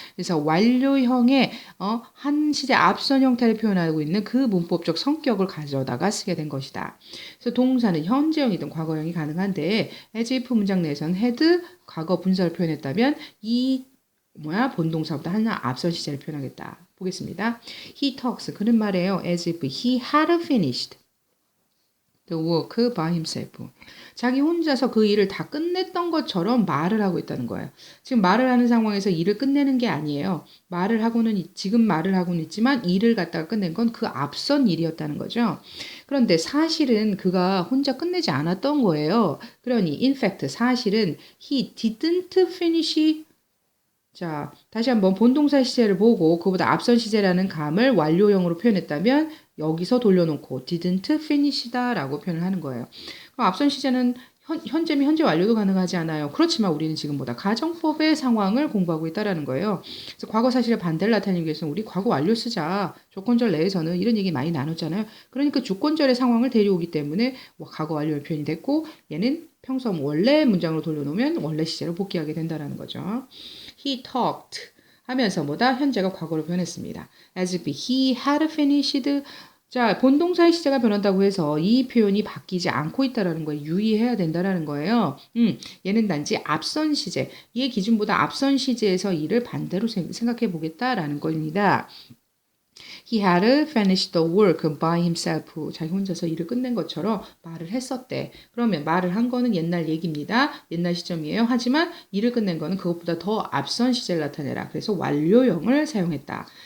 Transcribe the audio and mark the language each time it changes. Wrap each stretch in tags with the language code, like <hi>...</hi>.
<ko>그래서 완료형의 한 시제 앞선 형태를 표현하고 있는 그 문법적 성격을 가져다가 쓰게 된 것이다. 그래서 동사는 현재형이든 과거형이 가능한데 as if 문장 내에서는 had 과거 분사를 표현했다면 이 본동사보다 하나 앞선 시제를 표현하겠다. 보겠습니다.</ko> <en>He talks.</en> <ko>그는 말해요.</ko> <en>As if he had finished the work by himself.</en> <ko>자기 혼자서 그 일을 다 끝냈던 것처럼 말을 하고 있다는 거예요. 지금 말을 하는 상황에서 일을 끝내는 게 아니에요. 지금 말을 하고는 있지만 일을 갖다가 끝낸 건 그 앞선 일이었다는 거죠. 그런데 사실은 그가 혼자 끝내지 않았던 거예요. 그러니 in fact 사실은</ko> <en>he didn't finish.</en> <ko>자, 다시 한번 본동사 시제를 보고 그보다 앞선 시제라는 감을 완료형으로 표현했다면 여기서 돌려놓고 didn't finish다 라고 표현을 하는 거예요. 그럼 앞선 시제는 현재면 현재 완료도 가능하지 않아요. 그렇지만 우리는 지금보다 가정법의 상황을 공부하고 있다는 거예요. 그래서 과거 사실의 반대를 나타내기 위해서는 우리 과거 완료 쓰자. 조건절 내에서는 이런 얘기 많이 나눴잖아요. 그러니까 조건절의 상황을 데려오기 때문에 과거 완료의 표현이 됐고 얘는 평소 원래 문장으로 돌려놓으면 원래 시제로 복귀하게 된다는 거죠.</ko> <en>He talked</en> <ko>하면서 현재가 과거로 변했습니다.</ko> <en>As if he had finished.</en> <ko>자, 본동사의 시제가 변한다고 해서 이 표현이 바뀌지 않고 있다는 거에 유의해야 된다는 거예요. 얘는 단지 앞선 시제, 얘 기준보다 앞선 시제에서 이를 반대로 생각해 보겠다라는 겁니다.</ko> <en>He had finished the work by himself.</en> <ko>자기 혼자서 일을 끝낸 것처럼 말을 했었대. 그러면 말을 한 거는 옛날 얘기입니다. 옛날 시점이에요. 하지만 일을 끝낸 거는 그것보다 더 앞선 시제를 나타내라. 그래서 완료형을 사용했다.</ko>